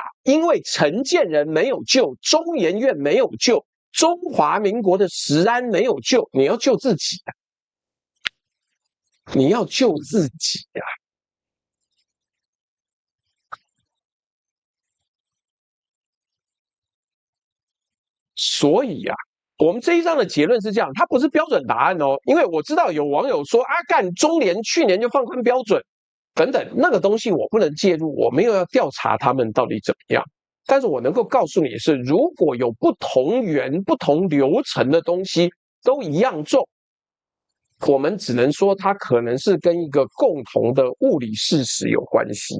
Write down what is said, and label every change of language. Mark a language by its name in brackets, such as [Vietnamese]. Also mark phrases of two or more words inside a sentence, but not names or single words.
[Chinese] 因為陳建仁沒有救，中研院沒有救，中華民國的食安沒有救，你要救自己啊！你要救自己啊！所以啊，我們這一章的結論是這樣，它不是標準答案哦，因為我知道有網友說啊，幹中聯去年就放寬標準等等，那個東西我不能介入，我沒有要調查他們到底怎麼樣。但是我能夠告訴你的是，如果有不同源、不同流程的東西都一樣重，我們只能說它可能是跟一個共同的物理事實有關係。